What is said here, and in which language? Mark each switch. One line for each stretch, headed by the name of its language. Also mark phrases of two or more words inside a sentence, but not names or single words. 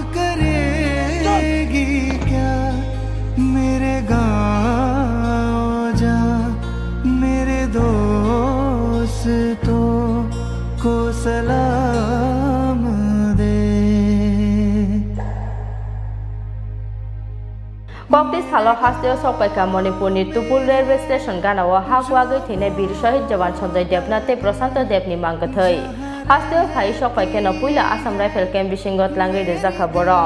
Hindi: करेगी क्या मेरे गाँव जा मेरे दोस्तों को सलाम दे
Kok Borok: Baptis Halo Hasteo Sopaika Manipurni Tupul
English: Railway Station
Kok Borok: Ganawa Hakwagi Tine Bir Shahid Jawan Sanjay Debnate Prasanta Debni Mangathai Hasteo Khai Sopaika Puila Assam Rifle Camp Bishingot Langi Zaka Borom